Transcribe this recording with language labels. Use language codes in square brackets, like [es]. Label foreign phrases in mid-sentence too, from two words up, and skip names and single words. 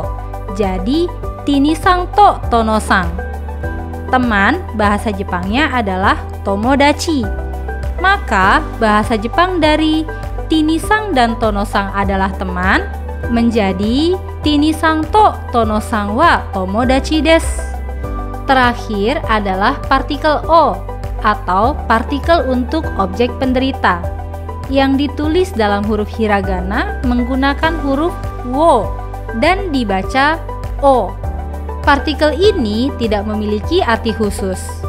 [id] Jadi [ja] ティニさんとトノさん. [id] Teman bahasa Jepangnya adalah tomodachi. Maka bahasa Jepang dari tinisang dan tonosang adalah teman menjadi [ja] ティニさんとトノさんは友達です. [id] Terakhir adalah partikel o atau partikel untuk objek penderita yang ditulis dalam huruf hiragana menggunakan huruf wo dan dibaca o. Partikel ini tidak memiliki arti khusus.